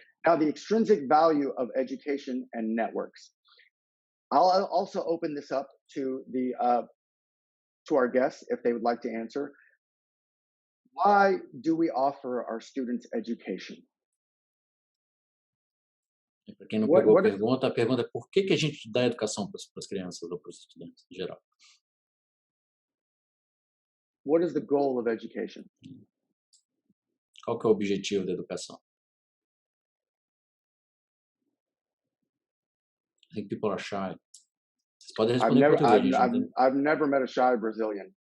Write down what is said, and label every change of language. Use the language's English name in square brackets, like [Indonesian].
[English] Now, the extrinsic value of education and networks. I'll also open this up to our guests if they would like to answer. Why do we offer our students education? [Portuguese] Para quem não pegou a pergunta é por que a gente dá educação para as crianças ou para os estudantes em geral? [English] What is the goal of education? [Portuguese] Qual que é o objetivo da educação? [English] I think people are shy. [Portuguese] Vocês podem responder em português. [English] I've never met a shy Brazilian.